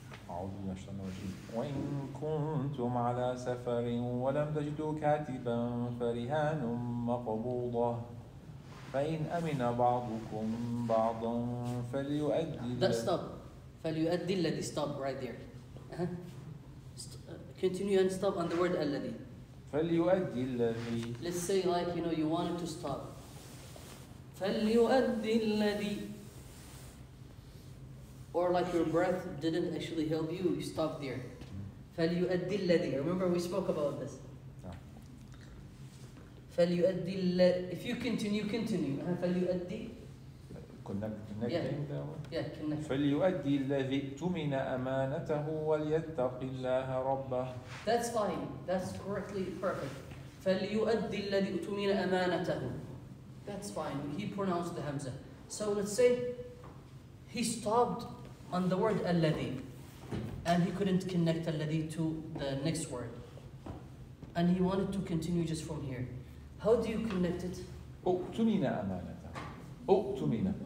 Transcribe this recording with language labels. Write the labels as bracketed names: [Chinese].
[Arabic] أعوذ بالله من الشيطان الرجيم. وإن كنتم على سفر ولم تجدوا كاتبا فرهان مقبوضة فإن أمن بعضكم بعضا فليؤدي. [English] That stop. [Arabic] فليؤدي الذي. [English] Stop right there. Continue and stop on the word الذي. [Arabic] فليؤدي الذي. [English] Let's say like you wanted to stop. [Arabic] فليؤدي الذي. [English] Or like your breath didn't actually help you, you stop there. [Arabic] فليؤدي الذي. [English] Remember we spoke about this. [Arabic] فليؤدي الذي. If you continue. فليؤدي. [English] connecting that one. Yeah, connect. [Arabic] فليؤدي الذي اؤتمن أمانته وليتق الله ربه. [English] That's fine. That's correctly perfect. [Arabic] فليؤدي الذي اؤتمن أمانته. [English] That's fine. He pronounced the hamza. So let's say he stopped on the word الذي, and he couldn't connect الذي to the next word, and he wanted to continue just from here. How do you connect it? [Arabic] اؤتمن أمانته. اؤتمن.